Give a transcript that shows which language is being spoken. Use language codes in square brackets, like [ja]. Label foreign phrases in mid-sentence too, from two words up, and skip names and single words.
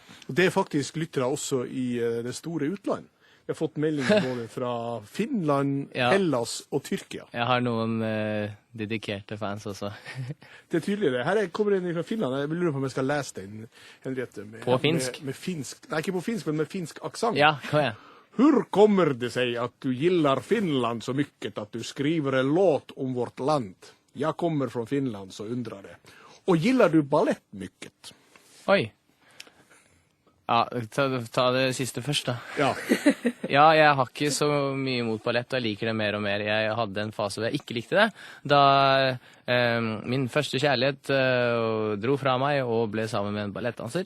[no] Og det er faktisk lyttere også i det store utland. Vi har fått meldinger både fra Finland, Hellas og Tyrkia. Jeg har noen dedikerte fans også. Det er tydelig det. Her kommer en fra Finland. Jeg lurer på om jeg skal lese den, Henriette. På finsk? Med finsk. Nei, ikke på finsk, men med finsk aksent. Ja, kom igjen. [sv] Hur kommer det sig att du gillar Finland så mycket att du skriver en låt om vårt land? Jag kommer från Finland, så undrar det. Och gillar du ballett mycket? Oi. [no] Ja, ta det siste først da. Ja. Ja, jeg har ikke så mye imot ballett, og jeg liker det mer og mer. Jeg hadde en fase hvor jeg ikke likte det. Da min første kjærlighet dro fra meg og ble sammen med en ballettdanser.